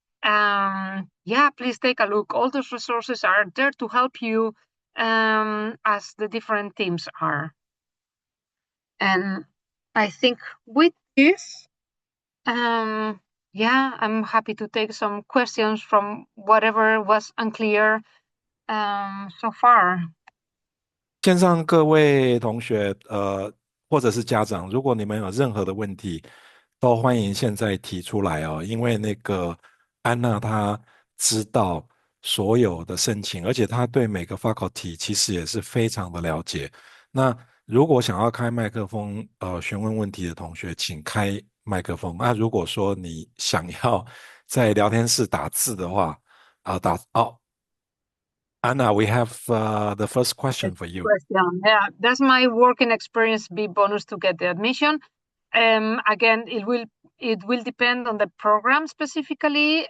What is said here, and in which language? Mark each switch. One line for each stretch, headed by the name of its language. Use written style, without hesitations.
English: Please take a look. All those resources are there to help you as the different teams are. And I think with this, I'm happy to take some questions from whatever was unclear so far.
Chinese: 线上各位同学，或者是家长，如果你们有任何的问题，都欢迎现在提出来哦。因为那个安娜她知道所有的申请，而且她对每个 faculty 其实也是非常的了解。那如果想要开麦克风，询问问题的同学，请开麦克风。那如果说你想要在聊天室打字的话，
English: Anna, we have the first question for you. Question. Yeah, does my working experience be bonus to get the admission? Again, it will depend on the program specifically.